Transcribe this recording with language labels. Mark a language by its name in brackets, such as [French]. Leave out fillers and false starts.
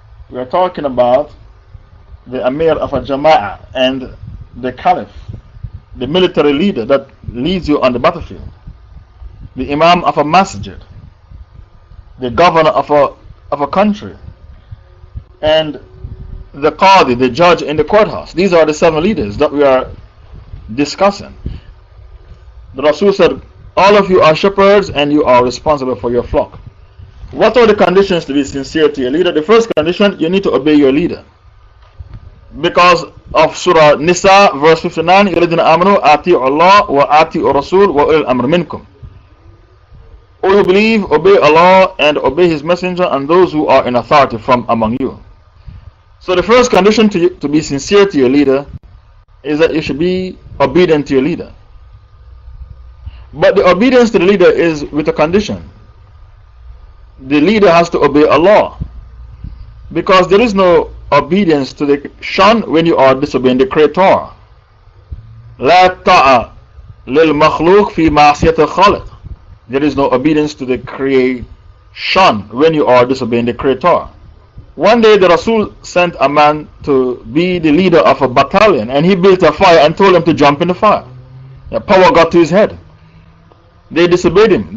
[English] We are talking about the Amir of a Jama'ah and the Caliph, the military leader that leads you on the battlefield, the Imam of a masjid, the governor of a country, and the Qadi, the judge in the courthouse. These are the 7 leaders that we are discussing. The Rasul said, all of you are shepherds and you are responsible for your flock. What are the conditions to be sincere to your leader? The first condition, you need to obey your leader. Because of Surah Nisa, verse 59, [Arabic] يَلَذِينَ آمَنُوا آتِيعُوا اللَّهَ وَآتِيعُوا الرَّسُولَ وَأُولِي الْأَمْرِ مِنْكُمْ. [English] O you believe, obey Allah and obey His Messenger and those who are in authority from among you. So the first condition to be sincere to your leader is that you should be obedient to your leader. But the obedience to the leader is with a condition. The leader has to obey Allah, because there is no obedience to the shun when you are disobeying the Creator. [Arabic] لا طاعة للمخلوق في معصية الخالق. [English] There is no obedience to the creation when you are disobeying the Creator. One day the Rasul sent a man to be the leader of a battalion, and he built a fire and told him to jump in the fire. The power got to his head. They disobeyed him.